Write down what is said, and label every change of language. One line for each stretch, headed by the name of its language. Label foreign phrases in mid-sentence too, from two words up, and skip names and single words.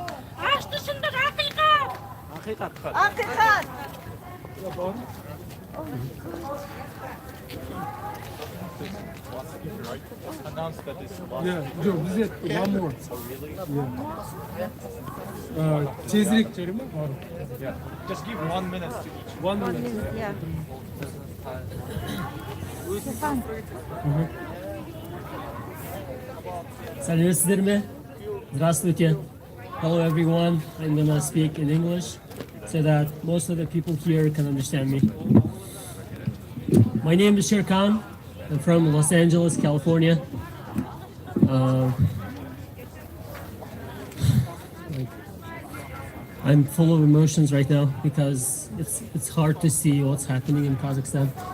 Kazakh: Ашты шындық ақиқат. Ақиқат. Ақиқат. Тезірек жері ме?
English: Just give 1 minute to each. 1 minute.
Kazakh: Сәлеметсіздер ме?
Russian: Здравствуйте.
English: Hello everyone. I'm gonna speak in English so that most of the people here can understand me. My name is Serikzhan. I'm from Los Angeles, California. I'm full of emotions right now because it's hard to see what's happening in Kazakhstan.